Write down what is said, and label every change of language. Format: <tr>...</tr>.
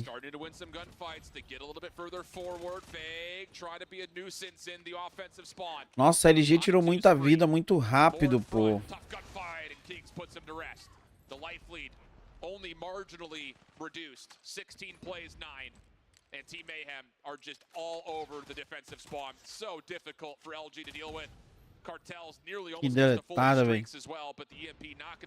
<en>Starting to win some gunfights to get a little bit further forward. Fake, try to be a nuisance in the offensive spawn.</en> <pt>Nossa, a LG tirou muita vida muito rápido, pô.</pt> <en>Tough gunfight, and Kings puts him to rest. The life lead only marginally reduced. 16 plays 9. And Team Mayhem are just all over the defensive spawn. So difficult for LG to deal with. Cartels nearly almost gets the full streaks as well, but the EMP not going to</en>